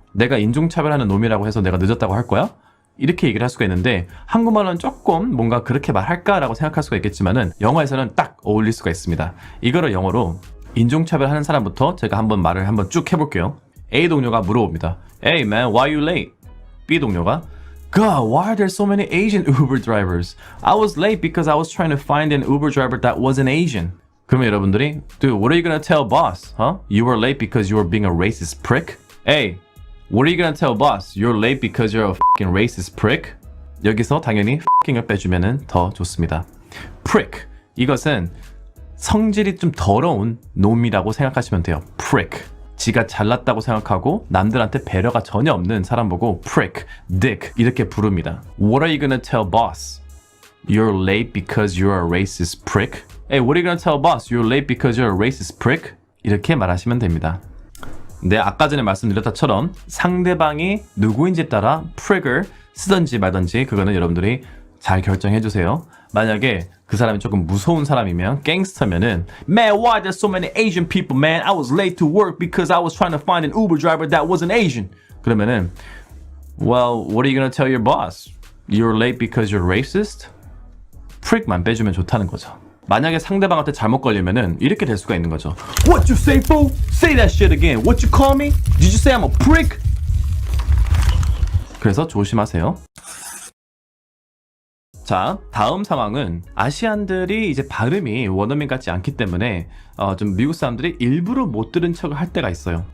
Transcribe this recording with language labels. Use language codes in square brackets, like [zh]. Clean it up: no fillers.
[ko] 내가 인종차별하는 놈이라고 해서 내가 늦었다고 할 거야? 이렇게 얘기를 할 수가 있는데 한국말로는 조금 뭔가 그렇게 말할까라고 생각할 수가 있겠지만은 영어에서는 딱 어울릴 수가 있습니다. 이거를 영어로 인종차별하는 사람부터 제가 한번 말을 한번 쭉 해볼게요. [en] A [ko] 동료가 물어봅니다. [en] Hey man, why you late? B [ko] 동료가 [en] God, why are there so many Asian Uber drivers? I was late because I was trying to find an Uber driver that wasn't Asian. [ko] 그러면 여러분들이 [en] Dude, what are you gonna tell boss? Huh? You were late because you were being a racist prick? Hey, what are you gonna tell boss? You're late because you're a fucking racist prick? [ko] 여기서 당연히 fucking을 빼주면 더 좋습니다. [en] prick. [ko] 이것은 성질이 좀 더러운 놈이라고 생각하시면 돼요. [en] prick. [ko] 지가 잘났다고 생각하고 남들한테 배려가 전혀 없는 사람 보고 prick, dick 이렇게 부릅니다. [en] What are you gonna tell boss? You're late because you're a racist prick? Hey, what are you gonna tell boss? You're late because you're a racist prick? [ko] 이렇게 말하시면 됩니다. 네, 아까 전에 말씀드렸다처럼 상대방이 누구인지에 따라 prick을 쓰던지 말던지 그거는 여러분들이 잘 결정해 주세요. 만약에 그 사람이 조금 무서운 사람이면 갱스터면은 [en] Man, why there's so many Asian people, man? I was late to work because I was trying to find an Uber driver that wasn't Asian. [ko] 그러면은 [en] Well, what are you gonna tell your boss? You're late because you're racist? [ko] prick만 빼주면 좋다는 거죠. 만약에 상대방한테 잘못 걸리면은 이렇게 될 수가 있는 거죠. [en] What you say, fool? Say that shit again. What you call me? Did you say I'm a prick? [ko] 그래서 조심하세요. 자, 다음 상황은 아시안들이 이제 발음이 원어민 같지 않기 때문에 좀 미국 사람들이 일부러 못 들은 척을 할 때가 있어요.